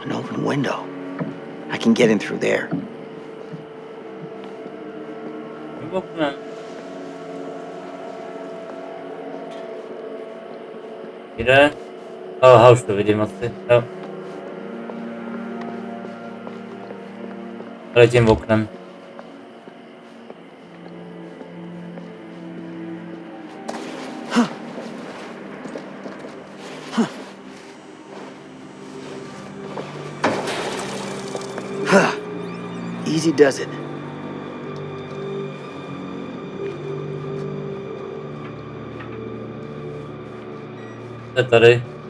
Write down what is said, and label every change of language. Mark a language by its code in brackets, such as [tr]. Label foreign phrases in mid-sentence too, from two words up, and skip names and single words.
[en] open window. I can get in through there. [cs] Mimochodem. Kde? Aha, už to vidím asi. Jo. Ale tím oknem. [en] Easy does it. [cs] Co je tady?